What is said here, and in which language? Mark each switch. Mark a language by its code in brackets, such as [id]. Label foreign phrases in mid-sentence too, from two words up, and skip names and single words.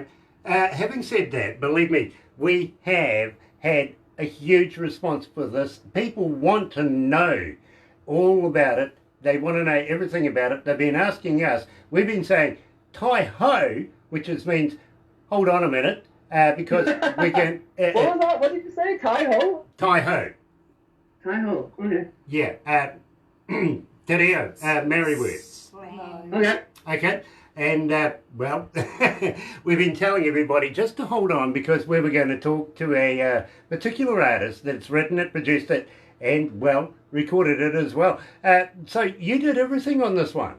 [en] Having said that, believe me, we have had a huge response for this. People want to know all about it. They want to know everything about it. They've been asking us. We've been saying, Ty-ho, which means, hold on a minute, because we can... what was that? What did you say? Ty-ho? Ty-ho. Ty-ho, okay. Yeah. Te-reo, Maori word. Okay. Okay. And, well, we've been telling everybody just to hold on because we were going to talk to a particular artist that's written it, produced it, and, well, recorded it as well. So you did everything on this one?